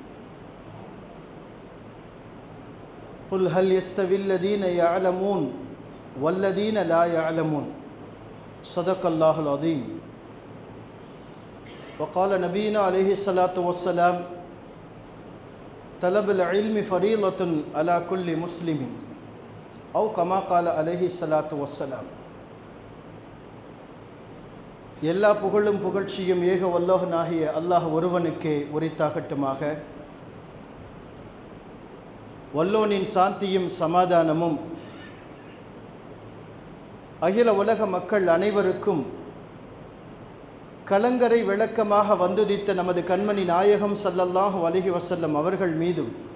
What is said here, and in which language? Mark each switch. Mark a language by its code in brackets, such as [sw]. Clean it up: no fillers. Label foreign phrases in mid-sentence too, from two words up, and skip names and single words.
[ar] قل هل يستوي الذين يعلمون والذين لا يعلمون صدق الله العظيم وقال نبينا عليه الصلاة والسلام طلب العلم فريضة على كل مسلم أو كما قال عليه الصلاة والسلام [ta] எல்லா புகழும் புகழ்ச்சியும் ஏக வல்லோகனாகிய அல்லாஹ் ஒருவனுக்கே உரித்தாகட்டுமாக. வல்லோனின் சாந்தியும் சமாதானமும் அகில உலக மக்கள் அனைவருக்கும் கலங்கரை விளக்கமாக வந்துதித்த நமது கண்மணி நாயகம் [ar] صلى الله عليه وسلم [ta] அவர்கள் மீதும்,